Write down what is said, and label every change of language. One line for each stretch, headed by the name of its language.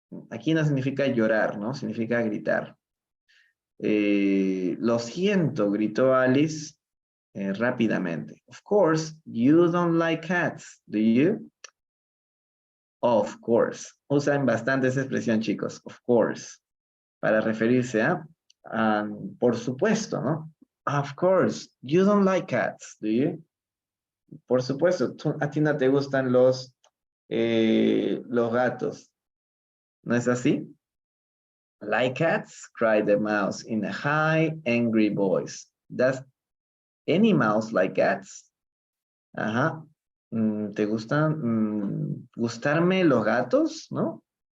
Spanish: Aquí no significa llorar, ¿no? Significa gritar. Lo siento, gritó Alice rápidamente.
English: Of course, you don't like cats, do you? Of course.
Spanish: Usan bastante esa expresión, chicos.
English: Of course.
Spanish: Para referirse a, por supuesto, ¿no?
English: Of course, you don't like cats, do you?
Spanish: Por supuesto, a ti no te gustan los gatos. ¿No es así?
English: Like cats, cried the mouse in a high, angry voice. Does any mouse like cats? Ajá.
Spanish: ¿Te gustan gustarme los gatos? ¿No?